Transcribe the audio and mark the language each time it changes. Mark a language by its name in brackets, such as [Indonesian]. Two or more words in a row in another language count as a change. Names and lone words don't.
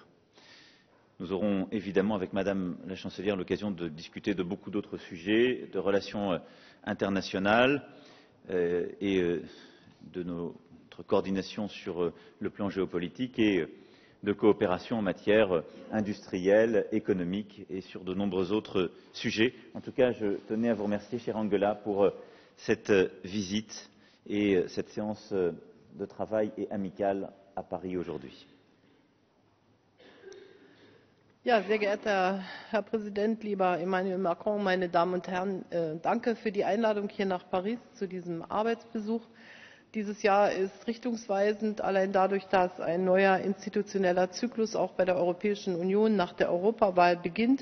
[French] Nous aurons évidemment avec Madame la Chancelière l'occasion de discuter de beaucoup d'autres sujets, de relations internationales et de notre coordination sur le plan géopolitique et de coopération en matière industrielle, économique et sur de nombreux autres sujets. En tout cas, je tenais à vous remercier, chère Angela, pour cette visite et cette séance de travail et amicale à Paris aujourd'hui. [German] Ja, sehr geehrter Herr Präsident, lieber Emmanuel Macron, meine Damen und Herren, danke für die Einladung hier nach Paris zu diesem Arbeitsbesuch. Dieses Jahr ist richtungsweisend, allein dadurch, dass ein neuer institutioneller Zyklus auch bei der Europäischen Union nach der Europawahl beginnt.